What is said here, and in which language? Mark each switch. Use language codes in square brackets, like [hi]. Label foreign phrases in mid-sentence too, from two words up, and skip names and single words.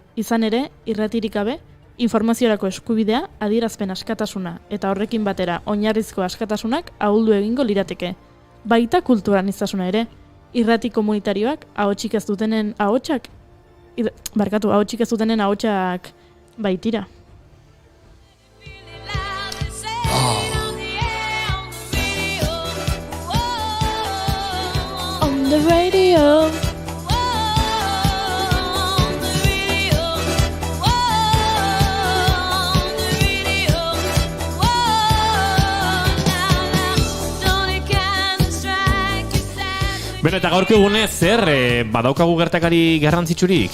[eu] Izan ere, irratirik gabe, informaziorako eskubidea, adierazpen askatasuna eta horrekin batera oinarrizko askatasunak ahuldu egingo lirateke. Baita kulturaniztasuna ere, irrati komunitarioak ahotsik ez dutenen ahotsak barkatu, ahotsik ez dutenen ahotsak baitira. [en] On the radio. [eu] Beno, eta gaurko egunez, zer, badaukagu gertakari garrantzitsurik?